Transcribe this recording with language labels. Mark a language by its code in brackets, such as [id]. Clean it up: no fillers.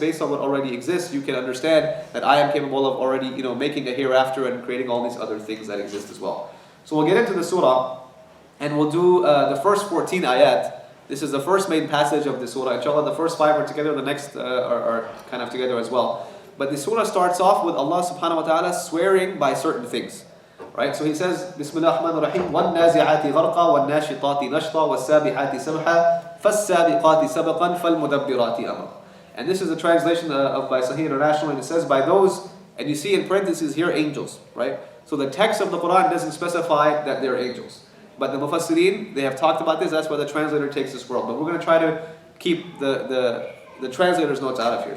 [en] Based on what already exists, you can understand that I am capable of already making a hereafter and creating all these other things that exist as well. So we'll get into the surah, and we'll do the first 14 ayat. This is the first main passage of the surah. Inshallah, the first 5 are together, the next are kind of together as well. But the surah starts off with Allah subhanahu wa ta'ala swearing by certain things. Right? So He says, [ar] Bismillah ar-Rahman ar-Rahim, وَالنَّازِعَاتِ غَرْقًا وَالنَّاشِطَاتِ نَشْطًا وَالسَّابِحَاتِ سَبْحًا فَالسَّابِقَاتِ سَبْقًا فَالْمُدَبِّرَاتِ أَمْرًا. [en] And this is a translation by Sahih International, and it says, by those, and you see in parentheses here, angels. Right? So the text of the Quran doesn't specify that they're angels. But the Mufassirin, they have talked about this. That's why the translator takes this word. But we're going to try to keep the translator's notes out of here.